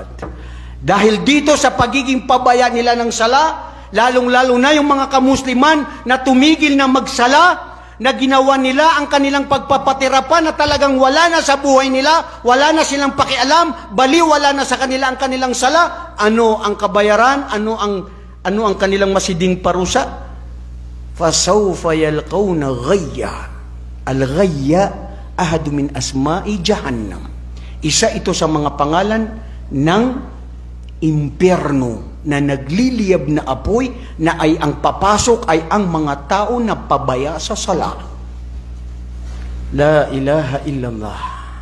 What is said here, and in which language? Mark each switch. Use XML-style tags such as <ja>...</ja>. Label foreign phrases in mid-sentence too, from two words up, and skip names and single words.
<tl>Dahil dito sa pagiging pabaya nila ng sala, lalong-lalo na yung mga kamusliman na tumigil na magsala, na ginawa nila ang kanilang pagpapatirapan na talagang wala na sa buhay nila, wala na silang pakialam, bali wala na sa kanila ang kanilang sala. Ano ang kabayaran? Ano ang kanilang masiding parusa?</tl> <ar>فسوف يلقون غيا. الغي أحد من أسماء جهنم.</ar> <tl>Isa ito sa mga pangalan ng impyerno na nagliliyab na apoy na ay ang papasok ay ang mga tao na pabaya sa sala.</tl> <ar>لا إله إلا الله.</ar>